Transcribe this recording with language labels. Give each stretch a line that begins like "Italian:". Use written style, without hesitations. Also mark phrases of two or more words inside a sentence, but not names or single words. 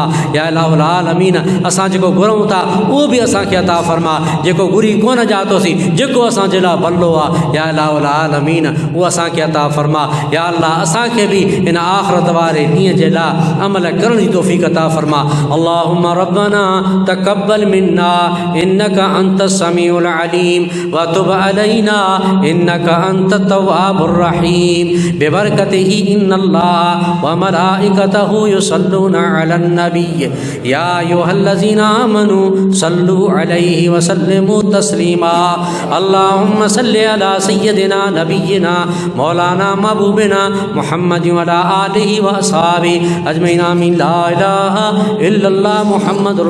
Arabic: يا إله العالمين
Sindhi: असां जेको घुरूं था उहो बि असांखे अता फरमा जेको घुरी कोन जातोसीं जेको असांजे लाइ भलो आहे
Arabic: يا إله العالمين
Sindhi: उहो असांखे अता फरमा। या अल्लाह असांखे बि इन आख़िरत वारे ॾींहं जे लाइ अमल करण जी तौफ़ीक़ अता फरमा।
Arabic: اللهم ربنا تقبل منا إنك أنت السميع العليم وتب علينا إنك أنت التواب الرحيم ببركته إن الله وملائكته يصلون على النبي يا أيها الذين آمنوا صلوا عليه وسلموا تسليما. اللهم صل على سيدنا نبينا مولانا محبوبنا محمد وعلى آله وأصحابه أجمعين آمين. لا إله إلا الله محمد